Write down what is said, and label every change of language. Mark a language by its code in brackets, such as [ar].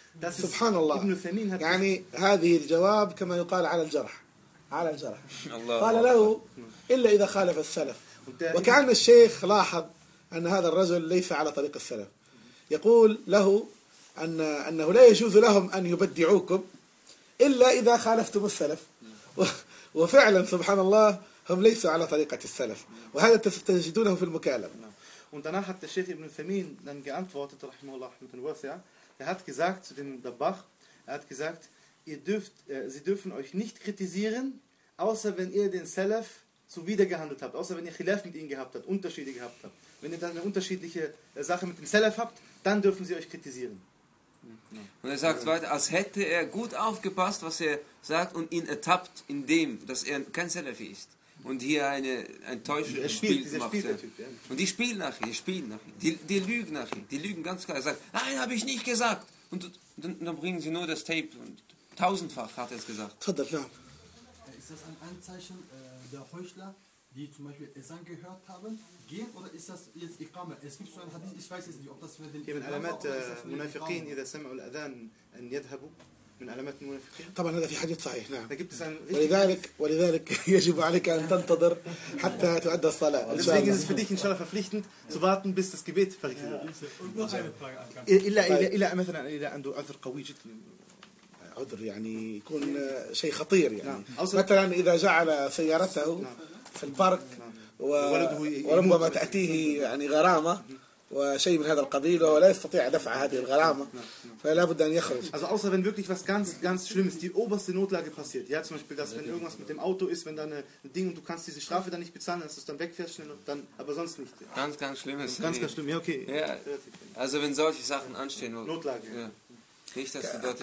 [ar] سبحان الله يعني هذه الجواب كما يقال على الجرح قال له إلا إذا خالف السلف وكأن الشيخ لاحظ أن هذا الرجل ليس على طريق السلف يقول له أنه لا يجوز لهم أن يبدعوكم إلا إذا خالفتم السلف وفعلا سبحان الله هم ليسوا على طريقة السلف وهذا تجدونه في المكالمة. [de] Und danach hat der Sheikh Ibn Thamin dann geantwortet, rahimahullah, mit dem Wasi'a. Er hat gesagt zu dem Dabbagh, er hat gesagt, sie dürfen euch nicht kritisieren, außer wenn ihr den Salaf zuwidergehandelt habt, außer wenn ihr Khilaf mit ihnen gehabt habt, Unterschiede gehabt habt. Wenn ihr dann eine unterschiedliche Sache mit dem Salaf habt, dann dürfen sie euch kritisieren. Und er sagt weiter, als hätte er gut aufgepasst, was er sagt und ihn ertappt in dem, dass er kein Salafi ist. Und hier eine enttäuschende Spiel macht. Ja. Und die spielen nachher, die lügen nachher, die lügen ganz klar. Er sagt, nein, habe ich nicht gesagt. und dann bringen sie nur das Tape. Und tausendfach hat er es gesagt. Tadda, ja. Ist das ein Anzeichen der Heuchler, die zum Beispiel Esan gehört haben, gehen, oder ist das jetzt Iqama? Es gibt so ein Hadith, ich weiß jetzt nicht, ob das für den [ar] Iqama [de] ist. [ar] Munafiqin, idha sam'u al-adhan, an yadhhabu. طبعا هذا في حديث صحيح نعم ولذلك يجب عليك ان تنتظر حتى تؤدى الصلاه ان شاء الله [de] ist für dich inshallah verpflichtend zu warten bis das Gebet verrichtet wird. [ar] الا الا مثلا اذا عنده عذر قوي جدا عذر يعني يكون شيء خطير يعني مثلا اذا جعل سيارته في البارك وربما تاتيه يعني غرامه وشيء من هذا القبيل ولا يستطيع دفع هذه الغرامة فلا بد أن يخرج. [de] Also außer wenn wirklich was ganz ganz Schlimmes, die oberste Notlage passiert, ja zum Beispiel, dass wenn irgendwas mit dem Auto ist, wenn dann ein Ding und du kannst diese Strafe dann nicht bezahlen, dass du es dann wegfährst schnell, dann aber sonst nicht. Ganz ganz Schlimmes. Ganz ganz schlimm. Ja okay. Ja. Also wenn solche Sachen anstehen. Notlage. Ja. Nicht dass du dort.